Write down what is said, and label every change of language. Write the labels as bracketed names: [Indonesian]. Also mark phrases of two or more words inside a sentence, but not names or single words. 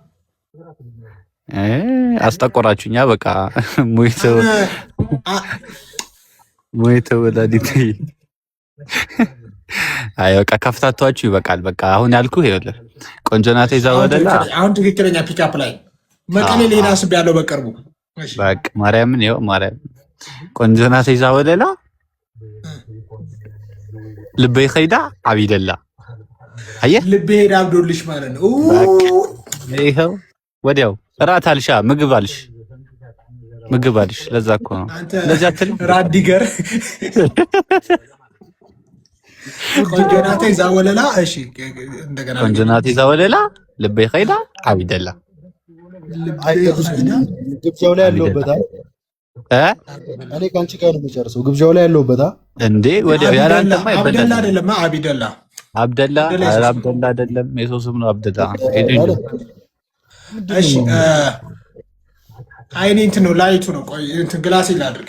[Amharic] አስጠቆራችሁኛ። በቃ ሞይተ ወላዲት አይ በቃ ከፍታቷችሁ ይበቃል። በቃ አሁን ያልኩህ ይኸውልህ [Tigrinya] ቆንጆ ናተይ ዛወለላ [Amharic] አሁን ትክክለኛ ፒክአፕ ላይ መቀሌ ሌላ ስብ ያለው በቅርቡ በቃ ማርያምን ይኸው ማርያም [Tigrinya] ቆንጆ ናተይ ዛወለላ ልበይ ኸይዳ አቢደላ አየህ [Amharic] ልቤ ሄዳ አብዶልሽ ማለት ነው። ይኸው ወዲያው እራት አልሻ ምግብ አልሽ። ለዛ እኮ ነው ለዛ አትልም [Tigrinya] ራዲገር ቆንጆ ናተይ ዛወለላ። [Amharic] እሺ እንደገና [Tigrinya] ቆንጆ ናተይ ዛወለላ ልበይ ኸይዳ አቢደላ [Amharic] ግብዣው ላይ ያለውበታ እኔ ካንቺ ጋር ነው የምጨርሰው። ግብዣው ላይ ያለውበታ እንዴ ወዲያው ያላንተማ አብደላ አይደለም አቢደላ አይደለም። የሰው ስም ነው አብደላ። እሺ አይኔ እንትን ነው ላይቱ ነው። ቆይ እንትን ግላሴ ላድርግ።